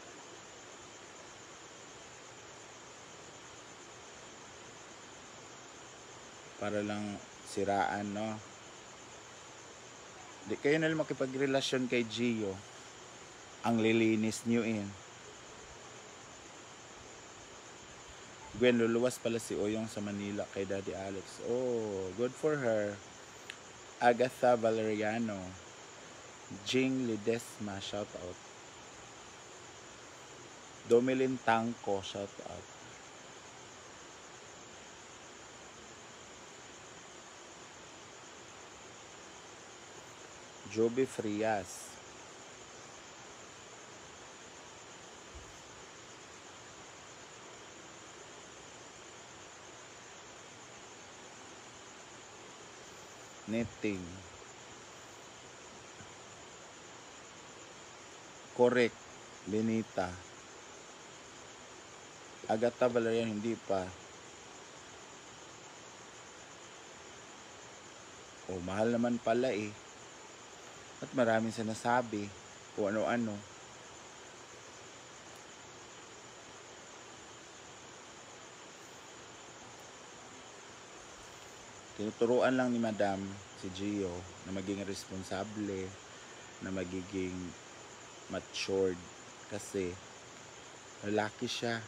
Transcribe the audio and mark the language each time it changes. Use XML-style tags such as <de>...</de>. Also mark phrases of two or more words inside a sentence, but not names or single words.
<tl>Para lang siraan, no? Di kayo na lang makipagrelasyon kay Gio. Ang lilinis nyo in. Gwen, luluwas pala si Oyong sa Manila kay Daddy Alex.</tl> <en>Oh, good for her. Agatha Valeriano, Jing Ledesma, shout out. Domilin Tangko, shout out. Joby Frias. Knitting. Correct. Benita.</en> <tl>Agatha Valerian, hindi pa. Oh, mahal naman pala eh. At maraming sinasabi kung ano-ano. Tinuturuan lang ni Madam si Gio na maging responsable, na magiging matured kasi lalaki siya.</tl>